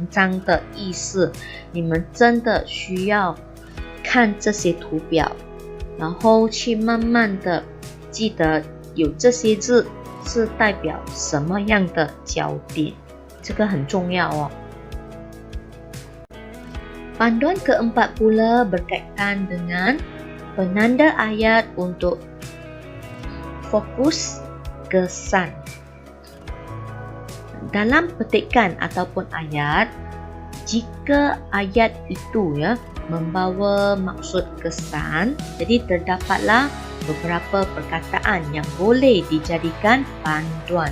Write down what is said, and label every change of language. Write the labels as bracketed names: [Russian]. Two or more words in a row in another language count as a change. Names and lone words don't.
[Chinese] 章的意思，你们真的需要看这些图表，然后去慢慢的记得有这些字是代表什么样的焦点，这个很重要哦。 [Malay] Panduan keempat pula berkaitan dengan penanda ayat untuk fokus kesan. Dalam petikan ataupun ayat, jika ayat itu membawa maksud kesan, jadi terdapatlah beberapa perkataan yang boleh dijadikan panduan.